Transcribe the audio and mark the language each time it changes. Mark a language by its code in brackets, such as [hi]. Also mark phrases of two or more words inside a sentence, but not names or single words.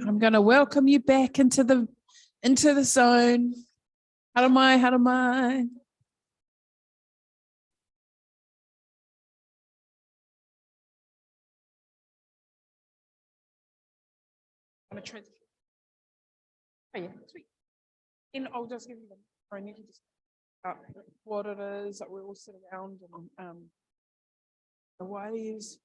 [en] I'm going to welcome you back into the zone. [mi] Hara mai, hara mai. [en] I'm going to transition. Oh yeah, sweet. And I'll just give you them. I need to just what it is that we all sit around and the ways.